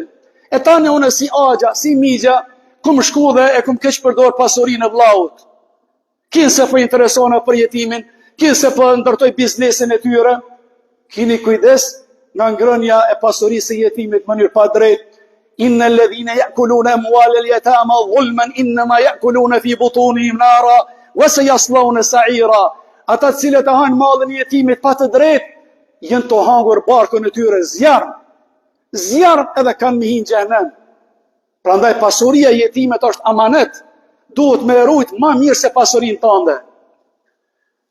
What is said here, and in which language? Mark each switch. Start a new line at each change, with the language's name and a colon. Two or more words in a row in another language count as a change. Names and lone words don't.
Albanian: E tani unë si agja, si migja, kum shku dhe e kum keq përdor pasurinë e vllaut. Kinë se po interesona për jetimin, kinë se po ndërtoj biznesin e tyre, kini kujdes nga ngrënia e pasurisë e jetimit në mënyrë pa drejtë.
Arabic: إن الذين يأكلون أموال اليتامى ظلما إنما يأكلون في بطونهم نارا وسيصلون سعيرا.
Albanian: Ata të cilët e hanë mallin e jetimit pa të drejtë, janë të hangur barkun e tyre zjarr edhe kanë mi hinë xhenem. Prandaj pasuria e jetimit është amanet, duhet me rujt ma mirë se pasurinë tënde.